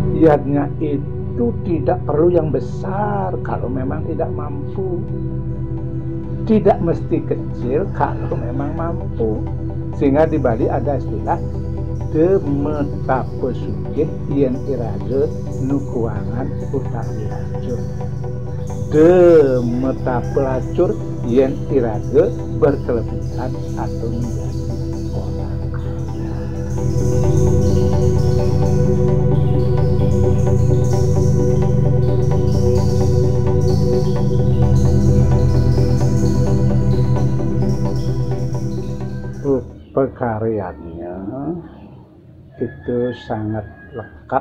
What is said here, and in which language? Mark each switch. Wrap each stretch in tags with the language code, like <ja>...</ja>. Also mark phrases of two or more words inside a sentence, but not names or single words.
<id>yadnya itu tidak perlu yang besar kalau memang tidak mampu. Tidak mesti kecil kalau memang mampu. Sehingga di Bali ada istilah</id> <ban>demetape sugih yen irage nukuangan utang dilacur. Demetape lacur yen irage</ban> <id>berkelebihan atau menjadi orang kaya. Pekaryaannya itu sangat lekat</id>